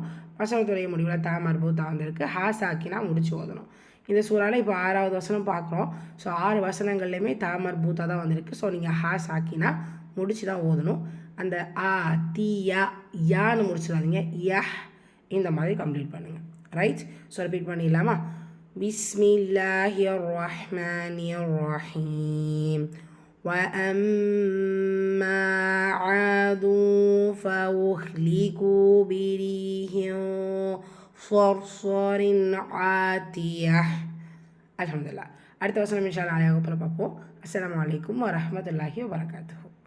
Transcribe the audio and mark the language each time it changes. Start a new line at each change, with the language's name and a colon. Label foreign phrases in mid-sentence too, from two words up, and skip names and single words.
Tamil: வசனத்துடைய முடிவில்
Arabic: تاء مربوطة
Tamil: வந்திருக்கு,
Arabic: هاء ساكنة
Tamil: முடிச்சு ஓதணும். இந்த சூறாவில் இப்போ 6வது வசனம் பார்க்குறோம். ஸோ 6 வசனங்கள்லையுமே
Arabic: تاء مربوطة
Tamil: தான் வந்திருக்கு. ஸோ நீங்கள்
Arabic: هاء ساكنة
Tamil: முடிச்சு தான் ஓதணும். அந்த ஆ தி யான்னு முடிச்சிடாதீங்க, யஹ் இந்த மாதிரி கம்ப்ளீட் பண்ணுங்கள். ரைட்? ஸோ ரிப்பீட் பண்ணிடலாமா?
Arabic: بسم الله الرحمن الرحيم. وأما عاد فأهلكوا بريح صرصر عاتية. الحمد لله.
Tamil: அடுத்த வசனம்
Arabic: إن شاء الله
Tamil: வகுப்பில் பார்ப்போம்.
Arabic: السلام عليكم ورحمة الله وبركاته.